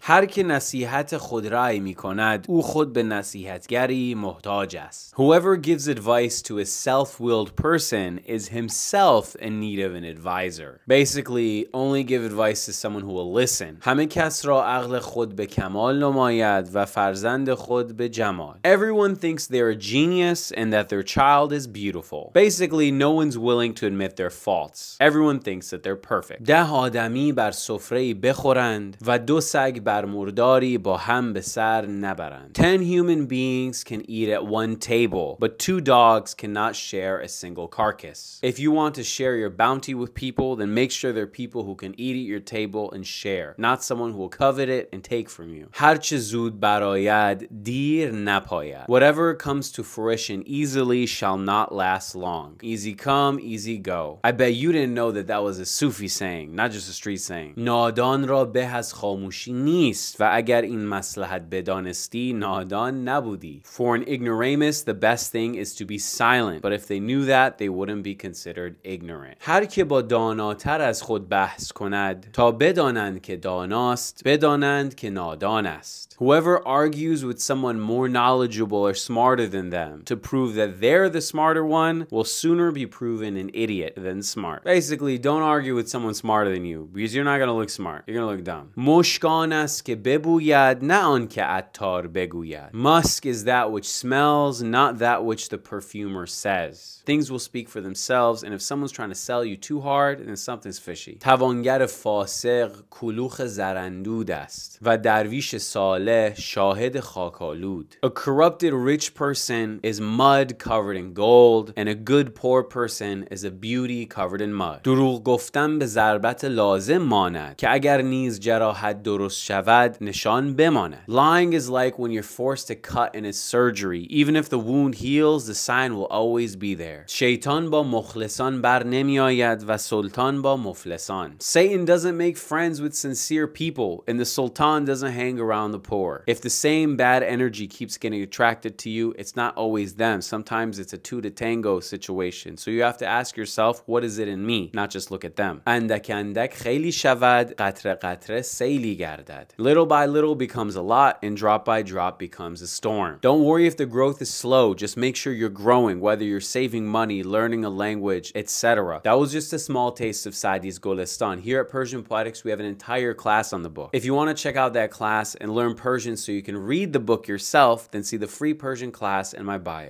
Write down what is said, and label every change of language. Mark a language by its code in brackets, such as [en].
[fa] هر که نصیحت خود رای می کند او خود به نصیحتگری محتاج است. [en] Whoever gives advice to a self-willed person is himself in need of an advisor. Basically, only give advice to someone who will listen. [fa] همه کس را عقل خود به کمال نماید و فرزند خود به جمال. [en] Everyone thinks they're a genius and that their child is beautiful. Basically, no one's willing to admit their faults. Everyone thinks that they're perfect. [fa] 10 آدمی بر سفره‌ای بخورند و 2 سگ بر مرداری با هم به سر نبرند. [en] 10 human beings can eat at one table, but 2 dogs cannot share a single carcass. If you want to share your bounty with people, then make sure they're people who can eat at your table and share, not someone who will covet it and take from you. [fa] هر چه زود برآید دیر نپاید. [en] Whatever comes to fruition easily shall not last long. Easy come, easy go. I bet you didn't know that was a Sufi saying, not just a street saying. [fa] نادان را به از خاموشی نیست و اگر این مصلحت بدانستی نادان نبودی. [en] For an ignoramus, the best thing is to be silent, but if they knew that, they wouldn't be considered ignorant. [fa] هر که با داناتر از خود بحث کند تا بدانند که داناست بدانند که نادان است. [en] Whoever argues with someone more knowledgeable or smarter than them to prove that they're the smarter one will sooner be proven an idiot than smart. Basically, don't argue with someone smarter than you because you're not going to look smart. You're going to look dumb. [fa] مشک آن است که ببوید نه آن که عطار بگوید. [en] Musk is that which smells, not that which the perfumer says. Things will speak for themselves, and if someone's trying to sell you too hard, then something's fishy. [fa] توانگر فاسق کلوخ زرندود است و درویش صالح شاهد خاکالود. [en] A corrupted rich person is mud covered in gold, and a good poor person is a beauty covered in mud. [fa] دروغ گفتن به ضربت لازم ماند که اگر نیز جراحت درست شود نشان بماند. [en] Lying is like when you're forced to cut in a surgery. Even if the wound heals, the sign will always be there. [fa] شیطان با مخلصان بر نمی آید و سلطان با مفلسان. [en] Satan doesn't make friends with sincere people, and the sultan doesn't hang around the poor. If the same bad energy keeps getting attracted to you, it's not always them. Sometimes it's a 2 to tango situation. So you have to ask yourself, what is it in me? Not just look at them. [fa] اندک اندک خیلی شود، قطره قطره سیلی گردد. [en] Little by little becomes a lot, and drop by drop becomes a storm. Don't worry if the growth is slow. Just make sure you're growing, whether you're saving money, learning a language, etc. That was just a small taste of Sadi's Golestan. Here at Persian Poetics, we have an entire class on the book. If you want to check out that class and learn Persian so you can read the book yourself, then see the free Persian class in my bio.